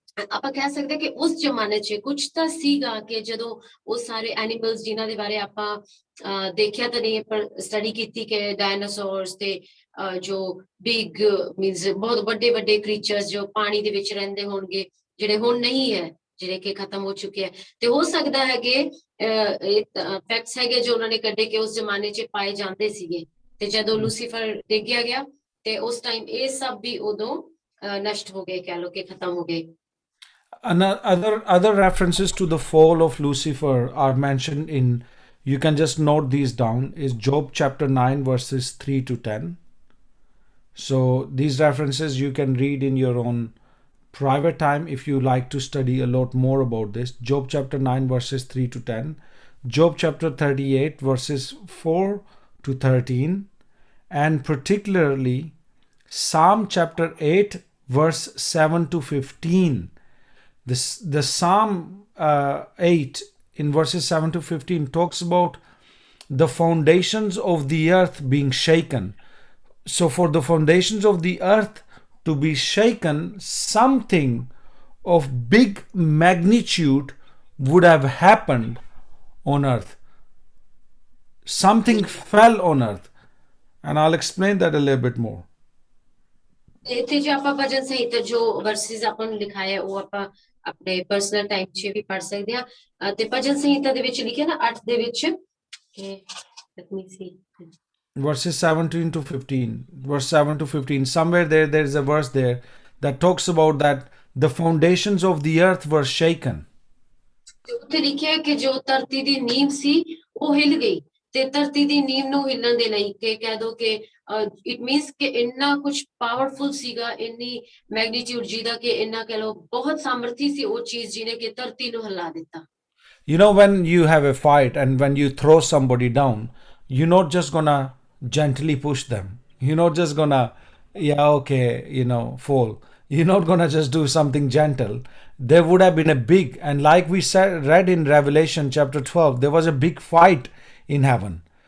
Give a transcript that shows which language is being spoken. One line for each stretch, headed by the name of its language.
Punjabi: ਆਪਾਂ ਕਹਿ ਸਕਦੇ ਕਿ ਉਸ ਜ਼ਮਾਨੇ 'ਚ ਕੁਝ ਤਾਂ ਸੀਗਾ ਕਿ ਜਦੋਂ ਉਹ ਸਾਰੇ ਐਨੀਮਲਸ ਜਿਨ੍ਹਾਂ ਦੇ ਬਾਰੇ ਆਪਾਂ ਦੇਖਿਆ ਤਾਂ ਨਹੀਂ ਪਰ ਸਟੱਡੀ ਕੀਤੀ ਕਿ ਡਾਇਨਾਸੌਰਸ ਤੇ ਜੋ ਬਿਗ ਮੀਨਸ ਬਹੁਤ ਵੱਡੇ ਵੱਡੇ ਕ੍ਰੀਚਰਸ ਜੋ ਪਾਣੀ ਦੇ ਵਿੱਚ ਰਹਿੰਦੇ ਹੋਣਗੇ, ਜਿਹੜੇ ਹੁਣ ਨਹੀਂ ਹੈ, ਜਿਹੜੇ ਕਿ ਖਤਮ ਹੋ ਚੁੱਕੇ ਹੈ, ਤੇ ਹੋ ਸਕਦਾ ਹੈ ਕਿ ਫੈਕਟਸ ਹੈਗੇ ਜੋ ਉਹਨਾਂ ਨੇ ਕੱਢੇ ਕਿ ਉਸ ਜ਼ਮਾਨੇ 'ਚ ਪਾਏ ਜਾਂਦੇ ਸੀਗੇ, ਤੇ ਜਦੋਂ ਲੂਸੀਫਰ ਡਿੱਗਿਆ ਗਿਆ ਤੇ ਉਸ ਟਾਈਮ ਇਹ ਸਭ ਵੀ ਉਦੋਂ ਨਸ਼ਟ ਹੋ ਗਏ, ਕਹਿ ਲਓ ਕਿ ਖਤਮ ਹੋ ਗਏ।
English: Other references to the fall of Lucifer are mentioned in, you can just note these down, is Job chapter 9 verses 3 to 10. So these references you can read in your own private time if you like to study a lot more about this. Job chapter 9 verses 3 to 10. Job chapter 38 verses 4 to 13. And particularly Psalm chapter 8 verse 7 to 15. The Psalm 8 in verses 7 to 15 talks about the foundations of the earth being shaken. So for the foundations of the earth to be shaken, something of big magnitude would have happened on earth. Something fell on earth. And I'll explain that a little bit more.
Punjabi: ਇੱਥੇ ਜੋ ਆਪਾਂ ਭਜਨ ਸੰਹਿਤਾ ਜੋ versus ਆਪਾਂ ਨੂੰ ਲਿਖਾਇਆ ਉਹ ਆਪਾਂ ਆਪਣੇ ਪਰਸਨਲ ਟਾਈਮ 'ਚ ਵੀ ਪੜ੍ਹ ਸਕਦੇ ਆ, ਤੇ ਭਜਨ ਸੰਹਿਤਾ ਦੇ ਵਿੱਚ ਲਿਖਿਆ ਨਾ 8 ਦੇ ਵਿੱਚ
English: let me see verses 17 to 15, verse 7 to 15, somewhere there is a verse there that talks about that the foundations of the earth were shaken.
Punjabi: ਉੱਥੇ ਲਿਖਿਆ ਕਿ ਜੋ ਧਰਤੀ ਦੀ ਨੀਂਹ ਸੀ ਉਹ ਹਿੱਲ ਗਈ, ਤੇ ਧਰਤੀ ਦੀ ਨੀਂਹ ਨੂੰ ਹਿੱਲਣ ਦੇ ਲਈ ਕਿ ਕਹਿ ਦੋ ਕਿ ਇਟ ਮੀਨਸ ਕਿ ਇੰਨਾ ਕੁਝ ਪਾਵਰਫੁਲ ਸੀਗਾ, ਇੰਨੀ ਮੈਗਨੀਟਿਊਡ ਜਿਹਦਾ ਕਿ ਇੰਨਾ ਕਹਿ ਲਓ ਬਹੁਤ ਸਾਮਰਥੀ ਸੀ ਉਹ ਚੀਜ਼ ਜਿਹਨੇ ਕਿ ਧਰਤੀ ਨੂੰ ਹਿਲਾ ਦਿੱਤਾ।
English: You know, when you have a fight and when you throw somebody down, you're not just gonna gently push them. You're not just gonna, yeah, okay, fall. You're not gonna just do something gentle. There would have been a big, and like we said, read in Revelation chapter 12, there was a big fight in heaven.